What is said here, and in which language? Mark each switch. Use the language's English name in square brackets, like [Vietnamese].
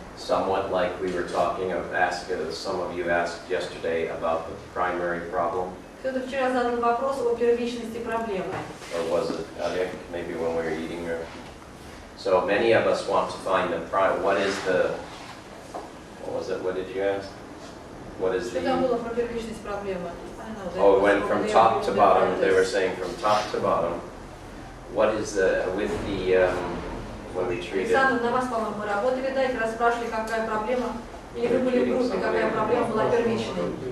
[English] somewhat like we were talking of, some of you asked yesterday about the primary problem, [Russian] Кто-то вчера задал вопрос о первичности проблемы. [English] or was it Aliak, maybe when we were eating her? So many of us want to find what is the, what was it, what did you ask? What is [Russian] Что там [English] the, [Russian] было про первичность проблемы? [English] oh, it went from top to bottom, they were saying from top to bottom. What is the, with the, when we treated, [Russian] Александр, на вас, по-моему, мы работали, да, и как раз спрашивали, какая проблема, или вы были в группе, какая проблема была первичной.